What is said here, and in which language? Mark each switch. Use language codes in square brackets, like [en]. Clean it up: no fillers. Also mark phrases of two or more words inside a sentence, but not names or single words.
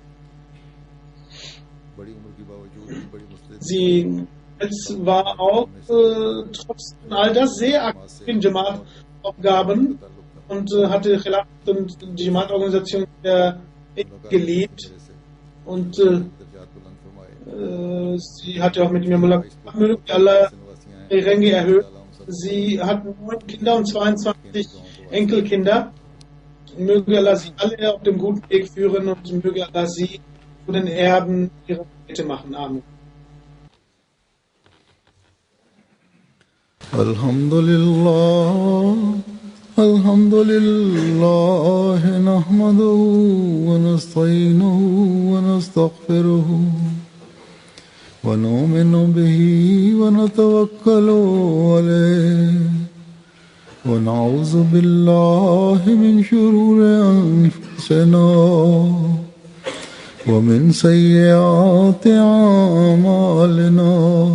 [de] Sie war auch trotz all das sehr aktiv in Jamaat-Aufgaben und hatte Khilafat und die Jamaat-Organisation gelebt und sie hatte auch mit mir Mullah Allah die Ränge erhöht. Sie hat 9 Kinder und 22 Enkelkinder. Möge Allah sie alle auf dem guten Weg führen und möge Allah sie zu den Erben ihrer Städte machen. Amen. [ar] الحمد لله، نحمده ونستعينه و نستغفره ونؤمن به ونتوكل عليه ونعوذ بالله من شرور أنفسنا ومن سيئات أعمالنا.